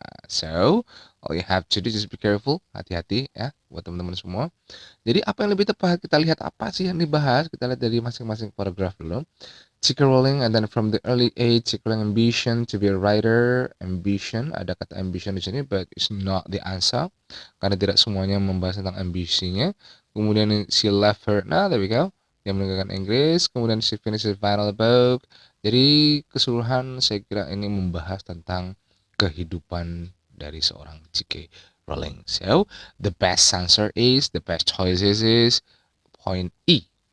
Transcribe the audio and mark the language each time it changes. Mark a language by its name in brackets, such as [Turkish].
[English] So, all you have to do just be careful. [Indonesian] Hati-hati ya buat teman-teman semua. Jadi apa yang lebih tepat? Kita lihat apa sih yang dibahas. Kita lihat dari masing-masing paragraf dulu. [English] J.K. Rowling, and then from the early age, J.K. Rowling ambition to be a writer. Ambition, [Indonesian] ada kata ambition di sini, [English] but it's not the answer. [Indonesian] Karena tidak semuanya membahas tentang ambisinya. Kemudian [English] she left her, [Indonesian] nah [English] there we go. [Indonesian] Dia meninggalkan Inggris. Kemudian [English] she finished a final book. [Indonesian] Jadi keseluruhan saya kira ini membahas tentang kehidupan dari seorang J.K. Rowling. [English] So, the best answer is, the best choice is point E.